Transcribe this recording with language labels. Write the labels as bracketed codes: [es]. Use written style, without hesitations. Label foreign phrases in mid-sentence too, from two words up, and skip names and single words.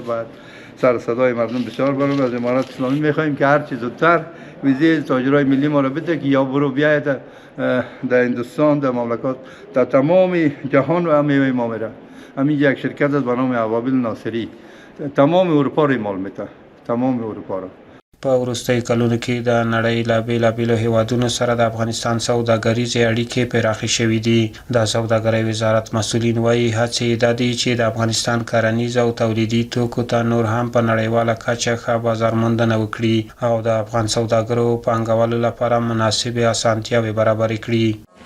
[fa] باید سر صدای مردم بسیار برم. از امارت اسلامی میخوایم که هر چیز زودتر ویزای تاجرای ملی ما را بده که یا برو بیاید در هندوستان، در مملکات، در تمام جهان و میوه ما میره. همین یک شرکت است به نام ابابیل ناصری تمام اروپا را مال میته، تمام اروپا را. [ps] په وروستیو کلونو کې د نړۍ له بېلابېلو هیوادونو سره د افغانستان سوداګریزې اړیکې پراخې شوې دي. د سوداګرۍ وزارت مسؤلین وایي هڅې یې دا دي چې د افغانستان کرنیز او تولیدي توکو ته نور هم په نړیواله کچه ښه بازار موندنه وکړي او د افغان سوداګرو پانګوالو لپاره مناسبې اسانتیاوې برابرې کړي.